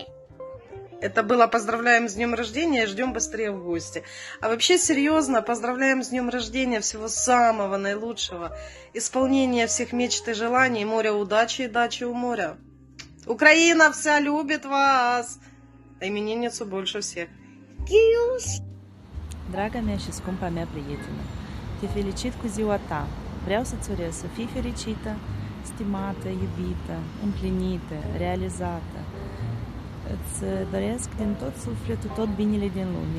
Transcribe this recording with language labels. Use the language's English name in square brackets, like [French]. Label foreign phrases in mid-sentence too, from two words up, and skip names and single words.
[Russian] Это было поздравляем с днем рождения, ждем быстрее в гости. А вообще серьезно, поздравляем с днем рождения, всего самого наилучшего, исполнения всех мечт и желаний, моря удачи и дачи у моря. Украина вся любит вас! А именинницу больше всех. [Romanian] Draga mea și scumpa mea prietenă, te felicit cu ziua ta. Vreau să-ți urez să fii fericită, stimată, iubită, împlinită, realizată. Îți doresc din tot sufletul tot binele din lume.